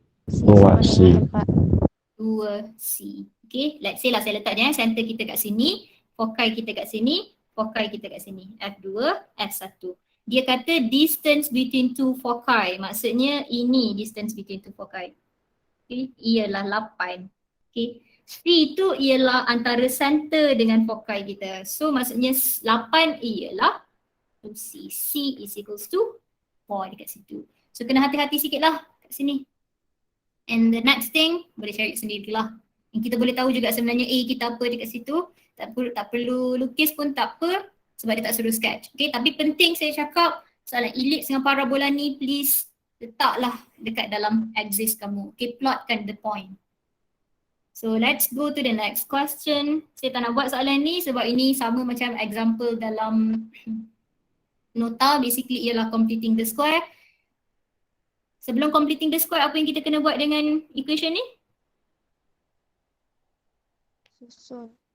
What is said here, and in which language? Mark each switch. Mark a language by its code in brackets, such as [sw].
[ms] C Buat C. dengan 4. 2C. Okay, [en] let's say [ms] lah saya letak je center kita kat sini, foci kita kat sini, foci kita kat sini. F2, F1. Dia kata [en] distance between two foci. [ms] Maksudnya ini [en] distance between two foci. Okay, [ms] ialah 8. Okay, C tu ialah antara center dengan foci kita. So maksudnya 8 ialah 2C. [en] C is equals to 4 [ms] dekat situ. So kena hati-hati sikit lah kat sini. [en] And the next thing, [ms] boleh cari sendirilah. Yang kita boleh tahu juga sebenarnya A kita apa dekat situ. Tak perlu lukis pun tak apa sebab dia tak suruh sketch. Okay, tapi penting saya cakap soalan ellipse dengan parabola ni [en] please [ms] letaklah dekat dalam axis kamu. [en] Okay, plotkan the point. So let's go to the next question. [ms] Saya tak nak buat soalan ni sebab ini sama macam example dalam nota, basically ialah completing the square. Sebelum completing the square, apa yang kita kena buat dengan equation ni? Susun.